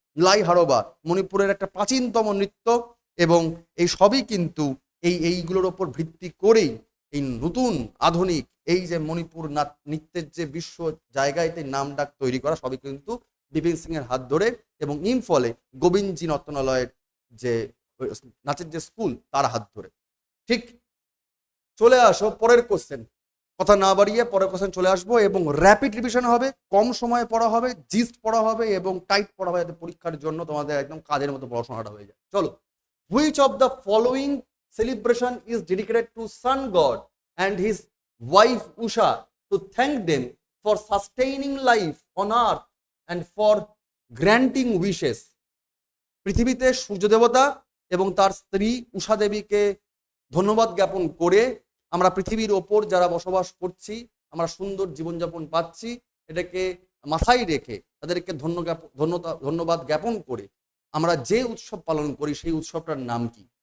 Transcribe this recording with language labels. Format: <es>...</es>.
<bn>লাই হারোবা মণিপুরের একটা প্রাচীনতম নৃত্য এবং এই সবই কিন্তু এইগুলোর ওপর ভিত্তি করেই এই নতুন আধুনিক এই যে মণিপুর নৃত্যের যে বিশ্ব জায়গায় নাম ডাক তৈরি করা, সবই কিন্তু বিপিন সিং এর হাত ধরে এবং ইম্ফলে গোবিন্দজি নর্তনালয়ের যে নাচের যে স্কুল তার হাত ধরে। ঠিক, চলে আসো পরের কোশ্চেন, কথা না বাড়িয়ে পরের কোশ্চেন চলে আসবো এবং র্যাপিড রিভিশন হবে, কম সময়ে পড়া হবে, জিস্ট পড়া হবে এবং টাইট পড়া হবে, যাতে পরীক্ষার জন্য তোমাদের একদম কাজের মতো পড়াশোনাটা হয়ে যায়।</bn> <en>চলো, which of the following celebration is dedicated to sun god and his wife Usha to thank them for sustaining life on earth and for granting wishes?</en> <bn>পৃথিবীতে সূর্য দেবতা এবং তার স্ত্রী উষা দেবীকে ধন্যবাদ জ্ঞাপন করে আমরা পৃথিবীর ওপর যারা বসবাস করছি আমরা সুন্দর জীবনযাপন পাচ্ছি, এটাকে মাথায় রেখে তাদেরকে ধন্যবাদ জ্ঞাপন করে আমরা যে উৎসব পালন করি সেই উৎসবটার নাম কি?</bn>